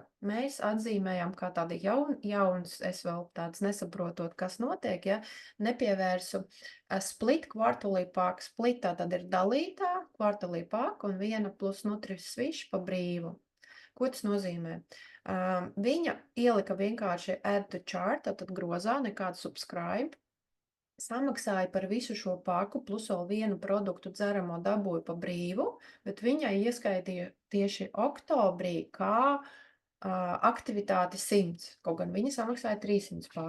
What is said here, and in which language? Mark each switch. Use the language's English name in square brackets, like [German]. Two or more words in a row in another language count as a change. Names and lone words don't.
[Latvian] Mēs atzīmējam kā tādi jauns, es vēl tāds nesaprotot, kas notiek, ja, nepievērsu split kvartalī paka. Split tātad ir dalītā kvartalī paka un 1 plus nutri switch pa brīvu. Ko tas nozīmē? Viņa ielika vienkārši [English] add to chart, [Latvian] tātad grozā, nekādu subscribe. Samaksāja par visu šo paku, plus vēl vienu produktu dzeramo dabūju pa brīvu, bet viņai ieskaitīja tieši oktobrī kā aktivitāti 100, kaut gan viņa samaksāja 300 paku.